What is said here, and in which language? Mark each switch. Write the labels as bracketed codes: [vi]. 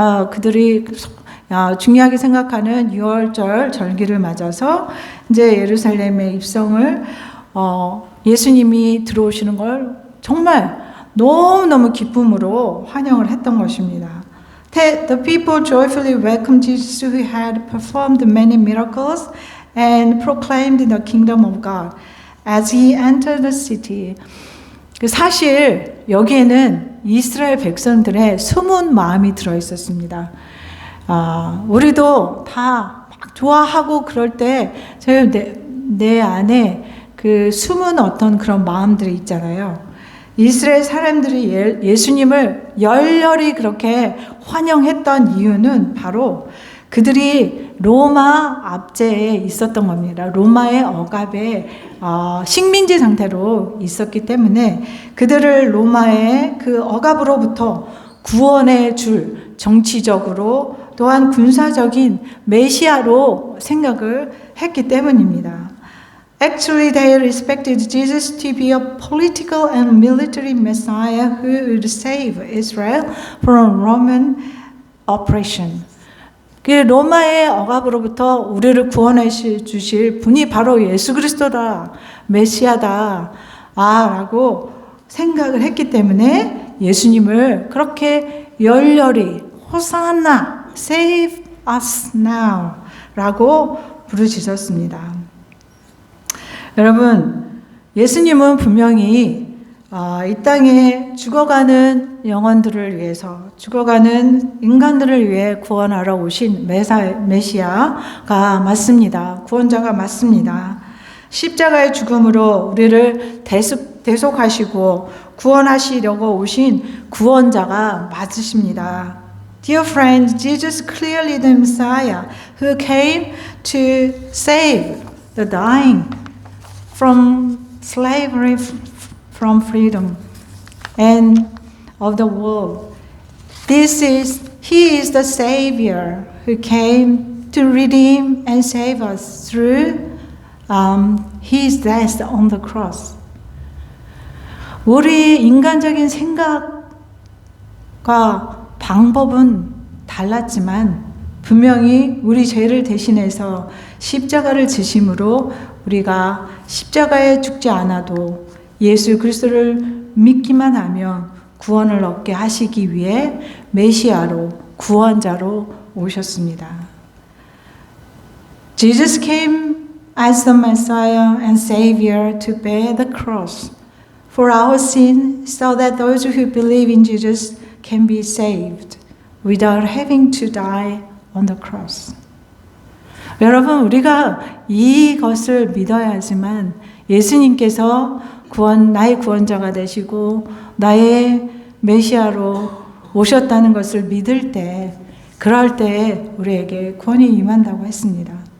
[ko] 그들이 중요하게 생각하는 6월절 절기를 맞아서 이제 예루살렘의 입성을 예수님이 들어오시는 걸 정말 너무너무 기쁨으로 환영을 했던 것입니다. [en] The people joyfully welcomed Jesus who had performed many miracles and proclaimed the kingdom of God. As he entered the city. [ko] 사실 여기에는 이스라엘 백성들의 숨은 마음이 들어있었습니다. 우리도 다 막 좋아하고 그럴 때 내 안에 그 숨은 어떤 그런 마음들이 있잖아요. 이스라엘 사람들이 예수님을 열렬히 그렇게 환영했던 이유는 바로 그들이 로마 압제에 있었던 겁니다. 로마의 억압에 식민지 상태로 있었기 때문에 그들을 로마의 그 억압으로부터 구원해 줄 정치적으로 또한 군사적인 메시아로 생각을 했기 때문입니다. [en] Actually, they respected Jesus to be a political and military Messiah who would save Israel from Roman oppression. [ko] 그 로마의 억압으로부터 우리를 구원해 주실 분이 바로 예수 그리스도다, 메시아다, 라고 생각을 했기 때문에 예수님을 그렇게 열렬히 호산나, [en] save us now [ko] 라고 부르짖었습니다. 여러분, 예수님은 분명히 이 땅에 죽어가는 영혼들을 위해서, 죽어가는 인간들을 위해 구원하러 오신 메시아가 맞습니다. 구원자가 맞습니다. 십자가의 죽음으로 우리를 대속하시고 구원하시려고 오신 구원자가 맞으십니다. [en] Dear friends, Jesus clearly the Messiah who came to save the dying from slavery, from freedom and of the world. He is the Savior who came to redeem and save us through His death on the cross. [ko] 우리 인간적인 생각과 방법은 달랐지만 분명히 우리 죄를 대신해서 십자가를 지심으로 우리가 십자가에 죽지 않아도 예수 그리스도를 믿기만 하면 구원을 얻게 하시기 위해 메시아로, 구원자로 오셨습니다. [en] Jesus came as the Messiah and Savior to bear the cross for our sin so that those who believe in Jesus can be saved without having to die on the cross. [ko] 여러분, 우리가 이것을 믿어야 하지만 예수님께서 나의 구원자가 되시고 나의 메시아로 오셨다는 것을 믿을 때, 그럴 때 우리에게 구원이 임한다고 했습니다.